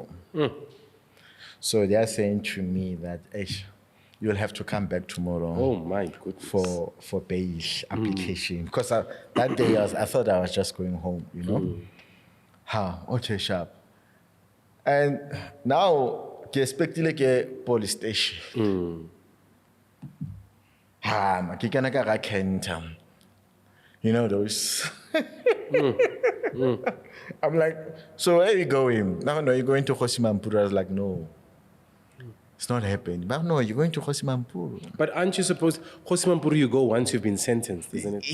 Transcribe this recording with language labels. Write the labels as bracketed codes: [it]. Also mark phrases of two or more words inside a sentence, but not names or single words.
[en] So they are saying to me that, you'll have to come back tomorrow. Oh my goodness. For bail application. Because that day I thought I was just going home, you know. Okay, sharp. And now, [tn] ke expectile ke [en] police station. [tn] Ke kana ka ga Kenta. [en] You know those. I'm like, so where are you going? No, you're going to Hosimampuru. I was like, no. It's not happening. But no, you're going to Hosimampuru. But aren't you supposed, Hosimampuru you go once you've been sentenced, isn't it?